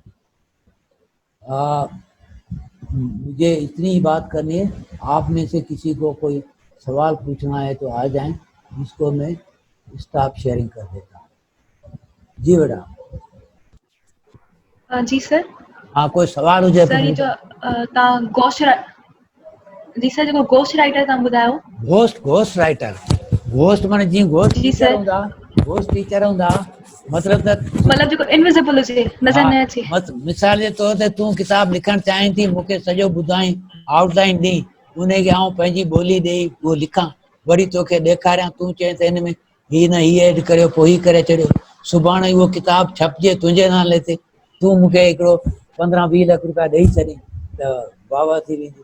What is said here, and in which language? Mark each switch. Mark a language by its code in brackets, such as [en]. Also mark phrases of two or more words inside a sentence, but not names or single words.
[ur] مجھے اتنی ہی بات کرنی ہے. آپ میں سے کسی کو کوئی سوال پوچھنا ہے تو آ جائیں، جس کو میں [en] stop sharing [ur] کر دیتا ہوں. جی بیٹا. جی سر. ہاں کوئی سوال हुजे [sd] सर ये जो तव्हां जी सर जेको [en] ghost writer [sd] तव्हां ॿुधायो, [en] ghost writer, [sd] घोस्ट माने जीअं घोस्ट जी टीचर सर, हूंदा, [en] ghost teacher [sd] हूंदा मतिलबु त मतलब जेको इनविजिबल हुजे, नज़र हा, न अचे. मिसाल जे तौर ते तूं किताब लिखणु चाहीं थी, मूंखे सॼो ॿुधाई, आउटलाइन ॾेई, उनखे आउं पंहिंजी ॿोली ॾेई उहो लिखां, वरी तोखे ॾेखारियां, तूं चए त हिन में ही न ही ऐड करियो, पोइ ही करे छॾियो, सुभाणे उहो किताबु छपजे तुंहिंजे नाले ते, तूं मूंखे हिकिड़ो 15-20 लख रुपया ॾेई छॾी त वाह वाह थी वेंदी।